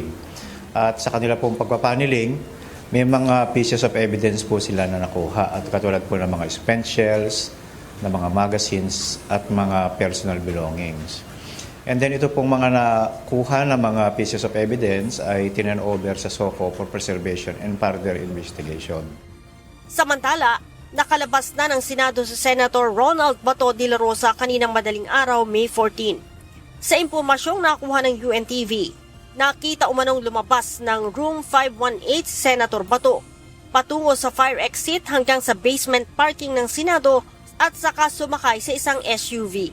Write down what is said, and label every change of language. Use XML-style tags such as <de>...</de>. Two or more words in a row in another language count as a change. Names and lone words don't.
<tl>At sa kanila pong pagpapaneling, may mga</tl> <en>pieces of evidence</en> <tl>po sila na nakuha at katulad po ng mga</tl> <en>spent shells,</en> <tl>ng mga magazines at mga</tl> <en>personal belongings. And then</en> <tl>ito pong mga nakuha na mga</tl> <en>pieces of evidence</en> <tl>ay tinan over sa SOCO</tl> <en>for preservation and further investigation.</en> <tl>Samantala, nakalabas na ng Senado si Senator Ronald Bato de la Rosa kaninang madaling araw, May 14. Sa impormasyong nakuha ng UNTV, nakita umanong lumabas ng Room 518 Senator Bato patungo sa</tl> <en>fire exit</en> <tl>hanggang sa</tl> <en>basement parking</en> <tl>ng Senado at saka sumakay sa isang SUV.</tl>